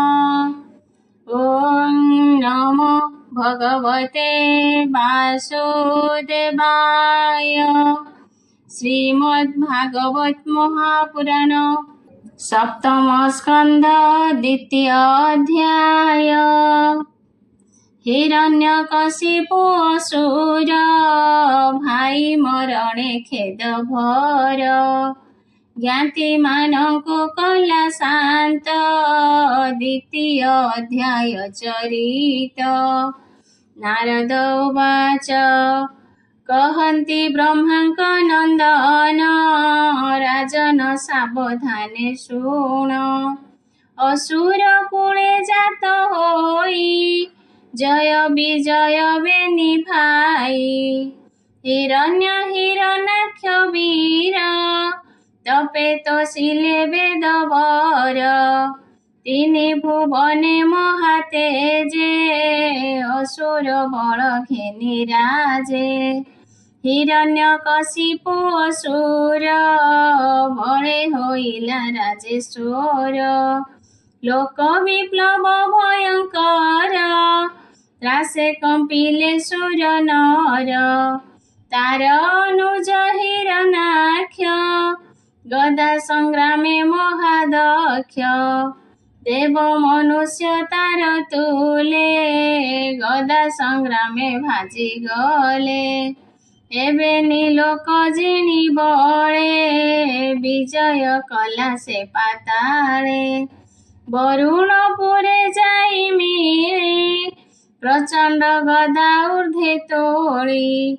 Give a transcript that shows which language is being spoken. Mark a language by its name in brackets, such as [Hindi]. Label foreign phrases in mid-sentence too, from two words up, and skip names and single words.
[Sanskrit] ओम नमो भगवते वासुदेवाय। [Odia] ଶ୍ରୀମଦ୍ଭାଗବତ ମହାପୁରାଣ ସପ୍ତମ ସ୍କନ୍ଧ ଦ୍ୱିତୀୟ ଅଧ୍ୟାୟ। ହିରଣ୍ୟକଶିପୁ ଅସୁର ଭାଇ ମରଣେ ଖେଦ ଭର ଜ୍ଞାତି ମାନଙ୍କୁ କଲା ଶାନ୍ତ ଦ୍ୱିତୀୟ ଅଧ୍ୟାୟ ଚରିତ। ନାରଦ ଉବାଚ କହନ୍ତି ବ୍ରହ୍ମାଙ୍କ ନନ୍ଦନ ରାଜନ ସାବଧାନେ ଶୁଣ। ଅସୁର କୁଳେ ଜାତ ହୋଇ ଜୟ ବିଜୟ ବେନି ଭାଇ। ହିରଣ୍ୟ ହିରଣାକ୍ଷ ବୀର ତପେ ତୋଷିଲେ ବେଦବର। ତିନି ଭୁବନେ ମହାତେଜେ ଅସୁର ବଳ ଘେନି ରାଜେ। ହିରଣ୍ୟକଶିପୁ ଅସୁର ବଳେ ହୋଇଲା ରାଜେଶ୍ୱର। ଲୋକ ବିପ୍ଳବ ଭୟଙ୍କର ତ୍ରାସେ କମ୍ପିଲେ ସୁର ନର। ତାର ଅନୁଜ ହିରଣାକ୍ଷ ଗଦା ସଂଗ୍ରାମେ ମହାଦକ୍ଷ। ଦେବ ମନୁଷ୍ୟ ତାର ତୁଳେ ଗଦା ସଂଗ୍ରାମେ ଭାଜି ଗଲେ। ଏବେ ନୀଲୋକ ଜିଣି ବଳେ ବିଜୟ କଲା ସେ ପାତାଳେ। ବରୁଣପୁରେ ଯାଇ ମିଳି ପ୍ରଚଣ୍ଡ ଗଦା ଊର୍ଦ୍ଧ୍ୱେ ତୋଳି।